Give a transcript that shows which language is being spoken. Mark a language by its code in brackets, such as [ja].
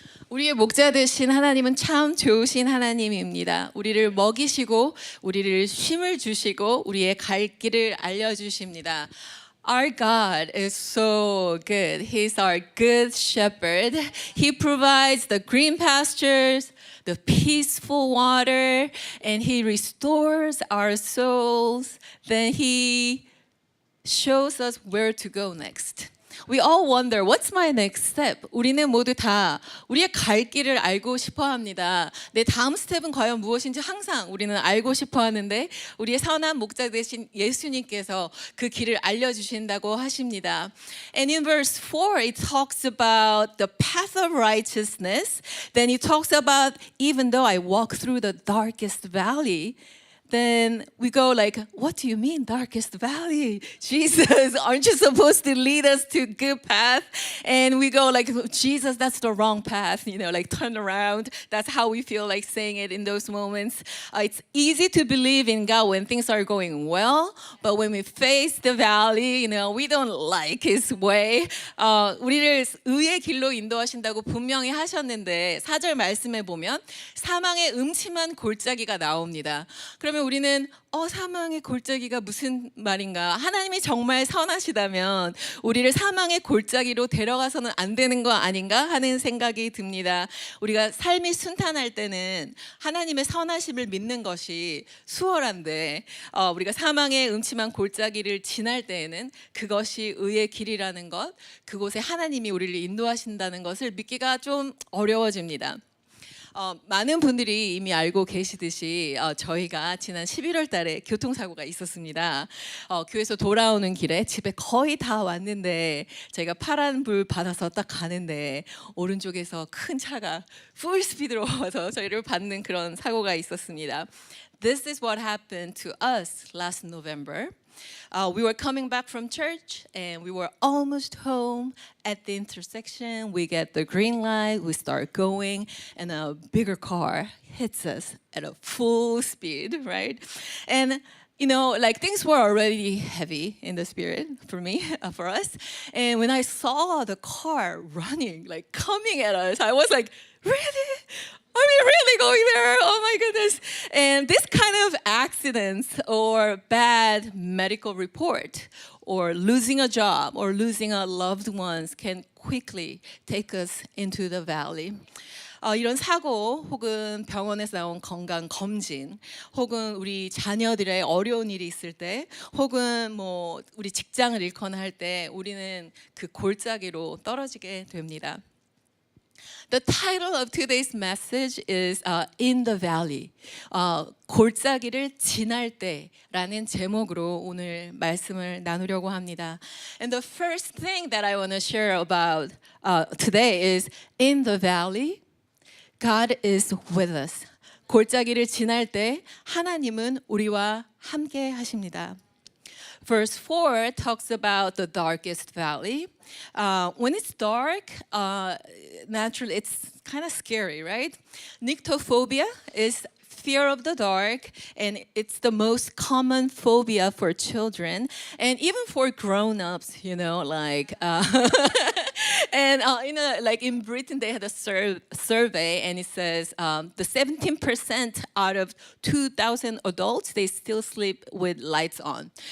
[ko] 우리의 목자 되신 하나님은 참 좋으신 하나님입니다. 우리를 먹이시고 우리를 쉼을 주시고 우리의 갈 길을 알려주십니다. [en] Our God is so good. He's our good shepherd. He provides the green pastures, the peaceful water, and He restores our souls. Then He shows us where to go next. We all wonder, what's my next step? [ko] 우리는 모두 다 우리의 갈 길을 알고 싶어 합니다. 내 다음 스텝은 과연 무엇인지 항상 우리는 알고 싶어 하는데 우리의 선한 목자 되신 예수님께서 그 길을 알려주신다고 하십니다. [en] And in verse 4, it talks about the path of righteousness. Then it talks about, even though I walk through the darkest valley, then we go like, what do you mean darkest valley? Jesus, aren't you supposed to lead us to good path? And we go like, Jesus, that's the wrong path, like turn around. That's how we feel like saying it in those moments. It's easy to believe in God when things are going well, but when we face the valley, we don't like His way. [ko] 우리를 의의 길로 인도하신다고 분명히 하셨는데 4절 말씀에 보면 사망의 음침한 골짜기가 나옵니다. 그러면 우리는 사망의 골짜기가 무슨 말인가? 하나님이 정말 선하시다면 우리를 사망의 골짜기로 데려가서는 안 되는 거 아닌가 하는 생각이 듭니다. 우리가 삶이 순탄할 때는 하나님의 선하심을 믿는 것이 수월한데 우리가 사망의 음침한 골짜기를 지날 때에는 그것이 의의 길이라는 것, 그곳에 하나님이 우리를 인도하신다는 것을 믿기가 좀 어려워집니다. 많은 분들이 이미 알고 계시듯이 저희가 지난 11월 달에 교통사고가 있었습니다. 교회에서 돌아오는 길에 집에 거의 다 왔는데 저희가 파란불 받아서 딱 가는데 오른쪽에서 큰 차가 풀 스피드로 와서 저희를 받는 그런 사고가 있었습니다. [en] This is what happened to us last November. We were coming back from church and we were almost home. At the intersection, we get the green light, we start going, and a bigger car hits us at a full speed, right? And like things were already heavy in the spirit for me, for us. And when I saw the car running, like coming at us, I was like, really? Are we really going there? Oh my goodness. And this kind of accidents or bad medical report or losing a job or losing a loved ones can quickly take us into the valley. [ko] 이런 사고 혹은 병원에서 나온 건강 검진 혹은 우리 자녀들의 어려운 일이 있을 때 혹은 우리 직장을 잃거나 할 때 우리는 그 골짜기로 떨어지게 됩니다. [en] The title of today's message is In the Valley. [ko] 골짜기를 지날 때라는 제목으로 오늘 말씀을 나누려고 합니다. [en] And the first thing that I want to share about today is in the valley, God is with us. [ko] 골짜기를 지날 때 하나님은 우리와 함께 하십니다. [en] Verse 4 talks about the darkest valley. When it's dark, naturally it's kind of scary, right? Nyctophobia is fear of the dark, and it's the most common phobia for children and even for grown-ups, like and like in Britain they had a survey and it says the 17% out of 2,000 adults they still sleep with lights on.